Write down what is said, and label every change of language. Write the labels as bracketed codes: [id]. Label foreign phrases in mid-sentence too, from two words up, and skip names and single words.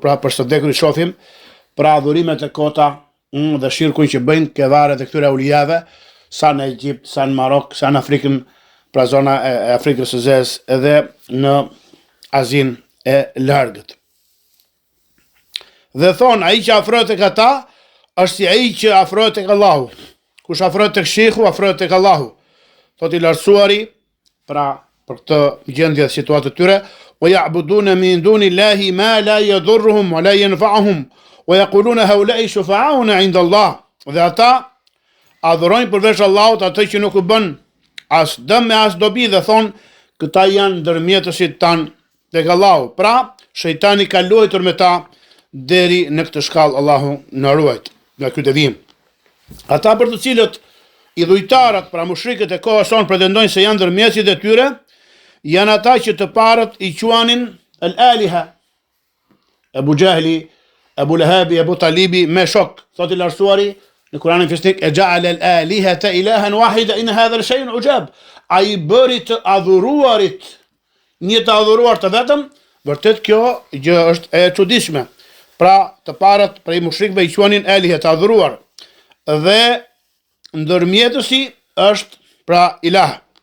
[sq] Pra për së vdekur i shohim pra adhurimet e kota dhe shirkun që bëjnë kevaret e këtyre ulijave, sa në Egjipt, sa në Marok, sa në Afrikën, pra zona e Afrikës së Zezë, edhe në Azin e largët. Dhe thonë, ai që afrohet tek ata, është si ai që afrohet tek Allahu. Kush afrohet tek shehu, afrohet tek Allahu. Thot i lartësuari, pra për këtë gjendje dhe situatë të tyre, [ar] ويعبدون من دون الله ما لا يضرهم ولا ينفعهم ويقولون هؤلاء شفعاؤنا عند الله. [sq] Dhe ata adhurojnë përveç Allahut atë që nuk u bën as dëm me as dobi dhe thonë këta janë ndërmjetësit tanë tek Allahu. Pra, shejtani ka luajtur me ta deri në këtë shkallë, Allahu na ruajt nga ky devijim. Ata për të cilët idhujtarët, pra mushrikët e kohës sonë pretendojnë se janë ndërmjetësit e tyre, janë ata që të parët i quanin al-aliha. Abu Jahli, Abu Lahabi, Abu Talibi me shok, thot i lartësuari në Kur'anin fisnik, [ar] أجعل الآلهة إلها واحدا إن هذا لشيء عجاب. [sq] Ai bëri të adhuruarit një të adhuruar të vetëm, vërtet kjo gjë është e çuditshme. Pra të parët prej mushrikëve i quanin alihe, të adhuruar, dhe ndërmjetësi është pra ilah.